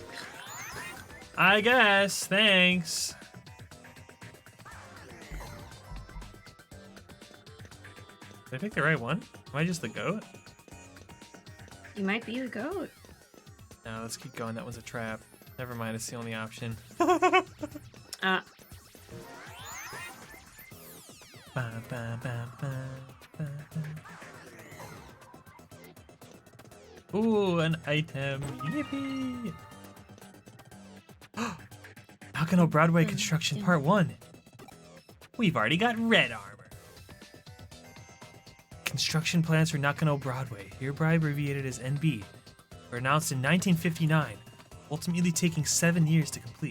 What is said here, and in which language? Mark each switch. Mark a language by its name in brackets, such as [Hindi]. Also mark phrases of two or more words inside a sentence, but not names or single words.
[English] I guess, thanks. Did I pick the right one? Am I just the goat? You might be the goat. No, let's keep going. That was a trap. Never mind, it's the only option. Uh, Ba, ba, ba, ba, ba, ba. Ooh, an item. Yippee! Nakano Broadway Construction Part 1. We've already got red armor. Construction plans for Nakano Broadway, hereby abbreviated as NB, were announced in 1959, ultimately taking 7 years to complete.